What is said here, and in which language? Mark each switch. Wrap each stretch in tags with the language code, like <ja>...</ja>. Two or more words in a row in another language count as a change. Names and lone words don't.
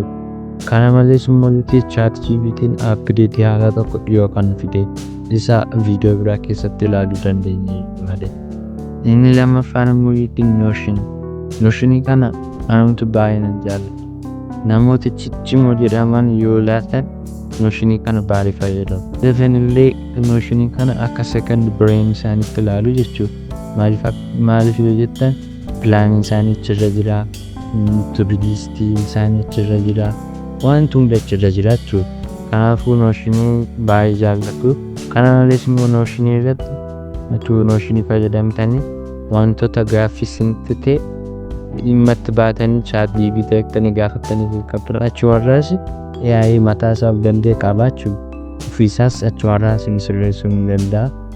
<om>Kana malees immoo nuti Chat GPT'n update haaraa tokko dhiyoo kan fide isa viidiyoo biraa keessatti ilaaluu dandeenya malee. Inni lammaffaan immoo Notion. Notion kana anumtu baay'inaan jaalladha. Namoota ciccimoo jedhaman yoo laatan Notion kana baay'ee fayyadamu. Definitely Notion kana akka</om> <en>second brain</en> <om>isaaniitti ilaalu jechuudha. Maaliif yoo jettan pilaaniin isaanii achirra jira, to-do-listii isaanii achirra jira, wanti hunda achirra jira jechuudha. Kanaafuu Notion baay'ee jaalladhu. Kana malees immoo Notion irratti Notion fayyadamtanii wantoota gaaffii isinitti ta'e dhimma itti baatanii Chat GPT jettanii gaafattanii qabdan achi warraas AI mataa isaaf danda'e qabaachuu ofiisaas achi warraas hin sirreessuu ni danda'a.</om>